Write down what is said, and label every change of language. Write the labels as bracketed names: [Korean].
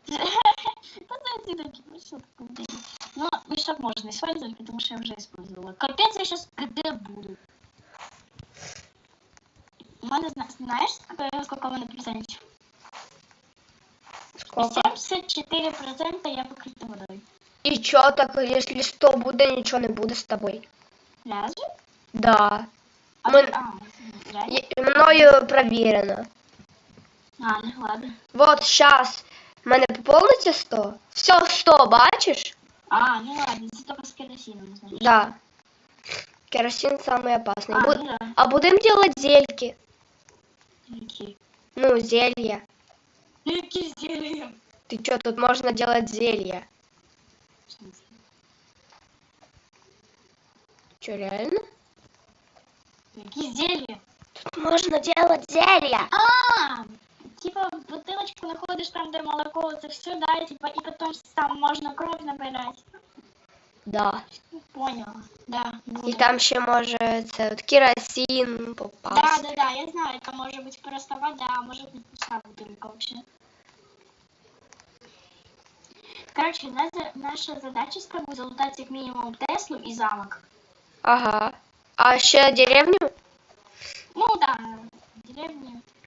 [Russian] Ну, мешок можно использовать, потому что я уже использовала. Капец, я сейчас где буду? Знаешь, сколько у меня процентов? Сколько? 74% я покрыта водой. [Ukrainian] І чо так, якщо 100 буде, нічого не буде з тобою? [Russian] Разве? Да. Реально? Мною проверено. Ну ладно. Вот, сейчас. [Ukrainian] У мене поповниться 100. Все, 100, бачиш? [Russian] Ну ладно, это только с керосином, значит. Да. Керосин самый опасный. Ну да. А будем делать зельки. Какие? Ну, зелья. Какие зелья? Ты чё, тут можно делать зелья? Чё, реально? Какие зелья? Тут можно делать зелья. Типа бутылочку находишь там, где молоко, это все, да, и, типа, и потом там можно кровь набирать. Да. Поняла, да. [Ukrainian] І там ще може це от керосин попасть. [Russian] Да, я знаю, это может быть просто вода, а может быть пустая бутылка вообще. Короче, наша задача с тобой залутать как минимум Теслу и замок. [Ukrainian] Ага. А ще деревню? [Russian] Ну да, деревню.